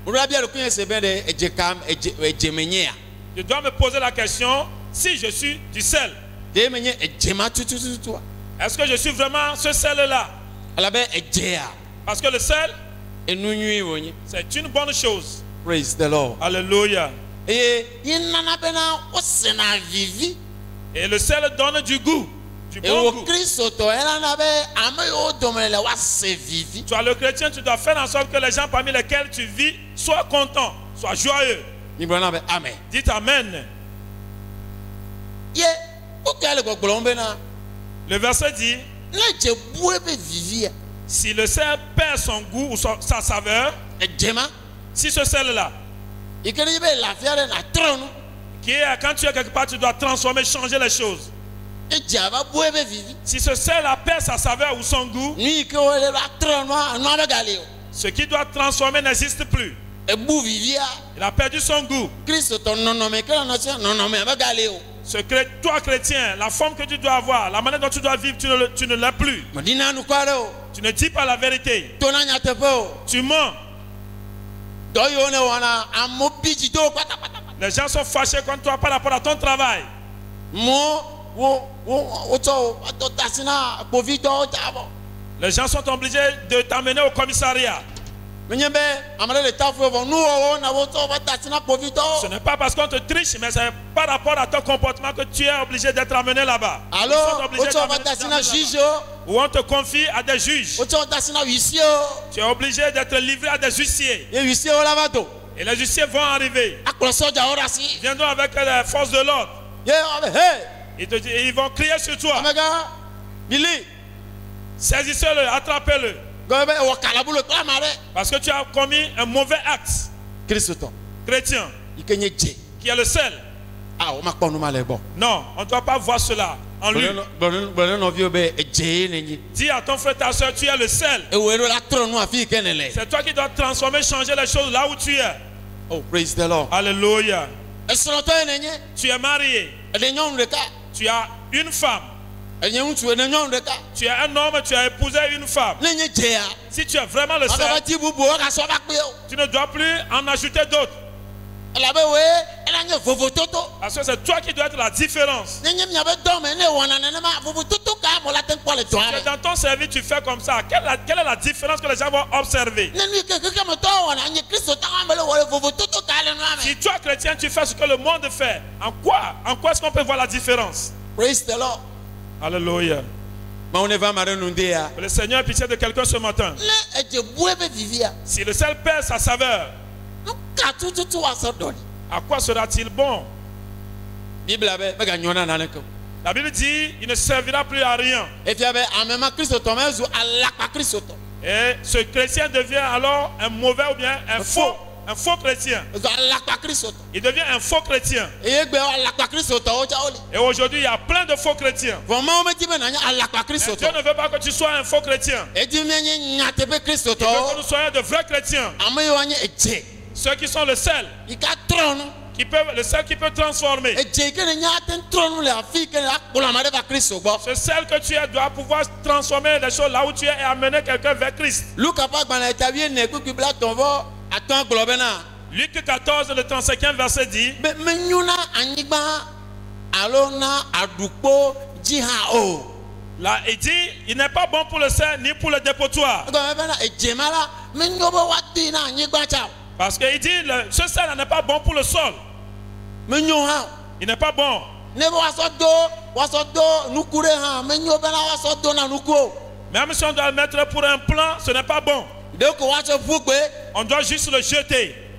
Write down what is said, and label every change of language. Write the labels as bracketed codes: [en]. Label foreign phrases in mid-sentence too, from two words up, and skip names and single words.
[fr] Je dois me poser la question, si je suis du sel, est-ce que je suis vraiment ce sel-là? Parce que le sel, c'est une bonne chose. [en] Praise the Lord. [fr] Alléluia. Et le sel donne du goût, du bon goût. Toi, le chrétien, tu dois faire en sorte que les gens parmi lesquels tu vis soient contents, soient joyeux. Amen. Dites Amen. Le verset dit, si le sel perd son goût ou sa saveur, si ce sel-là, qui est quand tu es quelque part, tu dois transformer, changer les choses. [ee] e dze va boe be vivi [fr] Si ce sel a perdu sa saveur ou son goût, [ee] nu ke wo le va trɔ nua be gali o [fr] ce qui doit transformer n'existe plus. [ee] e bu vivia [fr] Il a perdu son goût. [ee] Kristo tɔ nɔnɔme ke la nɔtia nɔnɔme be gali o [fr] Toi chrétien, la forme que tu dois avoir, la manière dont tu dois vivre, tu ne l'as plus. [ee] medina nu kɔ ɖe o [fr] Tu ne dis pas la vérité. [ee] to na nyateƒe o [fr] Tu mens. [ee] dɔ yiwo ne wɔna amewo bi dzi do kpatakpata [fr] Les gens sont fâchés contre toi par rapport à ton travail. [ee] mo wotsɔ wo atɔ tasi na kpovitɔwo ta bɔ [fr] Les gens sont obligés de t'amener au commissariat. [ee] menye be ame ɖe le ta fo vɔ nuwɔwɔ na wotsɔ wo tasi na [fr] Ce [ee] kpovitɔwo [fr] n'est pas parce qu'on te triche, mais c'est par rapport à ton comportement que tu es obligé d'être amené là-bas. [ee] alo [fr] Ils sont obligés [ee] wotsɔ wo [fr] d'amener- [ee] tasi na [fr] d'amener juge là-bas. [ee] o [fr] Ou on te confie à des juges. [ee] wotsɔ wo tasi na huissier [fr] Tu es obligé d'être livré à des huissiers. [ee] o ye huissier wo la va do [fr] Et les huissiers vont arriver. [ee] akplɔ sɔdzawo ɖe asi [fr] Ils viendront avec les forces de l'ordre. [ee] ye ɔbɛ he [fr] Ils vont crier sur toi. [ee] amega mili [fr] Saisissez-le, attrapez-le. [ee] gɔbɛ be wɔ kalabulo kple ama ɖe [fr] Parce que tu as commis un mauvais acte. [ee] kristotɔ [fr] Chrétien, [ee] yi ke nye dze [fr] qui est le seul. [ee] a o ma kpɔ nu ma le gbɔ [fr] Non, on ne doit pas voir cela en lui. [ee] gblɔ ne nɔviwo be edze ye ne nyi [fr] Dis à ton frère, ta soeur, tu es le seul. [ee] ewoe ɖo la trɔ nu afi yi ke ne le [fr] C'est toi qui dois transformer, changer les choses là où tu es. [en] oh praise the lord [fr] Alléluia. [ee] esrɔ̃tɔ ye ne nye [fr] Tu es marié. [ee] eɖe nyɔnu ɖeka [fr] Tu as une femme. [ee] enye ŋutsu ene nyɔnu ɖeka [fr] Tu es un homme, tu as épousé une femme. [ee] ne nye dzea [fr] Si tu es vraiment le [ee] ɔbɛ [fr] seul, [ee] ti bubu wogasɔ va kpe o [fr] tu ne dois plus en ajouter d'autres. [ee] elabe woe ela nye vovototo [fr] Parce que c'est toi qui dois être la différence. [ee] ne nye miabe dɔme ne wɔna nenema vovototo ka mo la te kpɔ le [fr] Que [ee] tɔa ɖe [fr] dans ton service, tu fais comme ça. Quelle est la différence que les gens vont observer? [ee] ne nu yi ke kekemetɔwo wɔna nye kristotɔwo ame le wɔ le vovototo ka le nua [fr] Si [ee] me [fr] toi, chrétien, tu fais ce que le monde fait, en quoi est-ce qu'on peut voir la différence? [en] praise the lord [fr] Alléluia. [ee] mawo ne va ame ɖe nu de ya [fr] Que le Seigneur ait pitié de quelqu'un ce matin. [ee] ne edze bue be vivia [fr] Si le sel perd sa saveur, [ee] nu ka tututu woasɔ dɔli [fr] à quoi sera-t-il bon? [ee] biblia be meganyɔ na naneke o [fr] La Bible dit, il ne servira plus à rien. [ee] efia be ame ma kristotɔ ma ezu alakpa kristotɔ [fr] Et ce chrétien devient alors un mauvais ou bien un faux chrétien. [ee] ezu alakpa kristotɔ [fr] Il devient un faux chrétien. [ee] eye gbe alakpa kristotɔwo tsa woli [fr] Et aujourd'hui, il y a plein de faux chrétiens. [ee] vɔ mawo medi be nanye alakpa [fr] Mais Dieu [ee] kristotɔ [fr] ne veut pas que tu sois un faux chrétien. [ee] edi mienye nyateƒe [fr] Il veut que [ee] kristotɔwo [fr] nous soyons de vrais chrétiens. [ee] ame yiwo nye edze [fr] Ceux qui sont le sel, [ee] yi ka trɔ nu [fr] le sel qui peut transformer. [ee] edze yi ke ne nya ate trɔ nu le afi yi ke ne akplɔ ame ɖe va kristo gbɔ [fr] Ce sel que tu es doit pouvoir transformer les choses là où tu es et amener quelqu'un vers Christ. [ee] luka ƒe agbalẽ ta wie ne kpekpe bla tɔ̃ vɔ atɔ̃ gblɔ bena [fr] Luc 14, le 35e verset dit, [ee] be menyo na anyigba alo na aɖukpo dzi hã o [fr] là, il dit, il n'est pas bon pour le sel ni pour le dépotoir. [ee] egɔme bena edze ma la menyo be woatui na anyigba tsa o [fr] Parce qu'il dit, ce sel n'est pas bon pour le sol. [ee] menyo hã o [fr] Il n'est pas bon. [ee] ne be woasɔ do nuku ɖe hã menyo bena woasɔ do na nuku o [fr] Même si on doit le mettre pour un plan, ce n'est pas bon. [ee] ɖe ko woatsɔ ƒu gbe [fr] On doit juste le jeter.